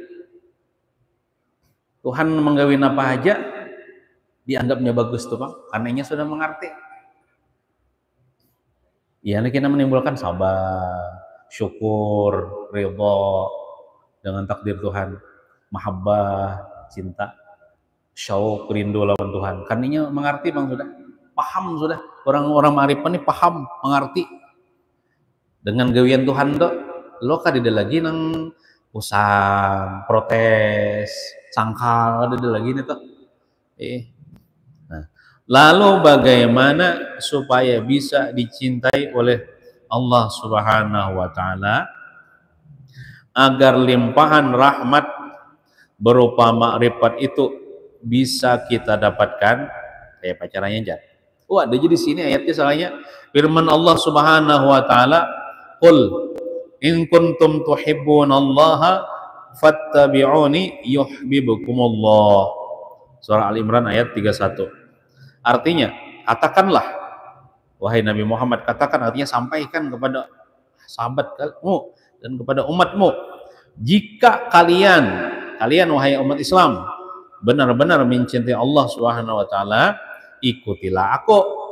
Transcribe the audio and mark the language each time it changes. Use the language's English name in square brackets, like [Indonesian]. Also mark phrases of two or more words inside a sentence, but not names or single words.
[Indonesian] Tuhan menggawin apa aja dianggapnya bagus tuh Bang, karenanya sudah mengerti. Ya, kita menimbulkan sabar, syukur, ridho dengan takdir Tuhan, mahabbah, cinta, syauq, rindu lawan Tuhan. Karenanya mengerti Bang sudah. Paham sudah, orang-orang ma'rifat ini paham, mengerti dengan gawian Tuhan tuh. [Banjar] Lo kadida lagi nang usang, protes, sangkal, kadida lagi nih tuh. [Indonesian] Nah, lalu bagaimana supaya bisa dicintai oleh Allah [Arabic] سبحانه وتعالى [Indonesian] agar limpahan rahmat berupa ma'rifat itu bisa kita dapatkan? Kayak pacarannya aja. Ada jadi sini ayatnya soalnya firman Allah [Arabic] سبحانه وتعالى, "قل إن كنتم تحبون الله فاتبعوني يحببكم الله." [Indonesian] Surah Al-Imran ayat 31. Artinya, katakanlah wahai Nabi Muhammad, katakan artinya sampaikan kepada sahabatmu dan kepada umatmu, jika kalian wahai umat Islam benar-benar mencintai Allah [Arabic] سبحانه وتعالى, [Indonesian] ikutilah aku.